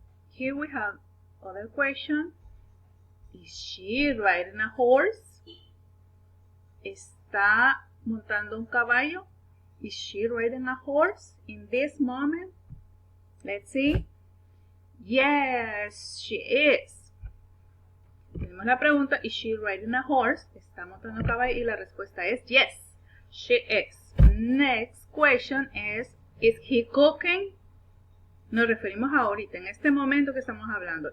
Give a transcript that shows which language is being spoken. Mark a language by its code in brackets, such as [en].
[en] Here we have other question. Is she riding a horse? [es] ¿Está montando un caballo? [en] Is she riding a horse in this moment? Let's see. Yes, she is. [es] Tenemos la pregunta, [en] is she riding a horse? [es] ¿Está montando un caballo? Y la respuesta es [en] yes, she is. Next question is he cooking? [es] Nos referimos a ahorita, en este momento que estamos hablando.